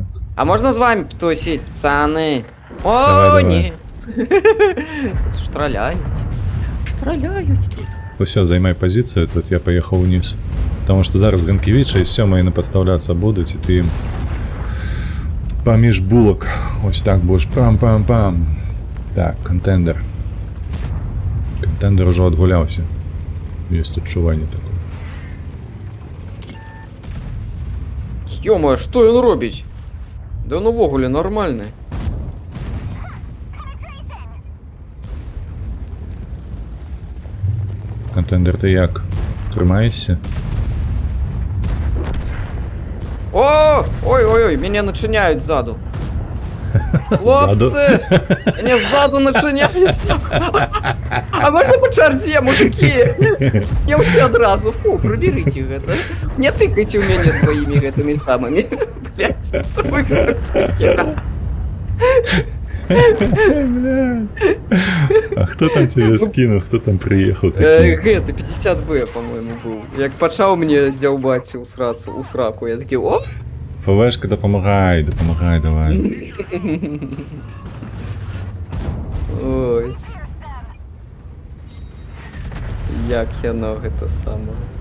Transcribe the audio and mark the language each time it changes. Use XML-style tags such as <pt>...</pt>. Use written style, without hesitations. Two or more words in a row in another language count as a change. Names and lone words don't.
<uk>А можна з вами тусіць, пацаны? О, Давай. не! Штраляють. Штраляють тут.</uk> <be>Усё, займай пазіцыю, тут я паехаў уніз. Таму што зараз Ганкевіча і сёмыя на падстаўляцца будуць, і ты ім паміж булак.</be> <uk>Ось так будеш пам-пам-пам.</uk> <be>Так, контендер. Контендер ужо адгуляўся. Ёсць адчуванне такое. Ё-моё, што ён робіць? Да ён увогуле нармальны. Контендер, ты як? Трымаешся? О!</be> <ru>Ой-ой-ой, меня начиняют сзаду. Хлопцы! Меня сзаду начиняют. А можно по чарзе, мужики?</ru> <uk>Я все одразу. Фу,</uk> <ru>проберите это. Не тыкайте у меня своими этими самыми. Блять. Блядь. А кто там тебе скинул? Кто там приехал?</ru> <be>Гэта 50Б, по-моему, быў. Як пачаў мне дзяўбаць у сраку, я такі, о!</be> <uk>ФВшка, допомагай, давай. Ой.</uk> <be>Як яно гэта сама.</be>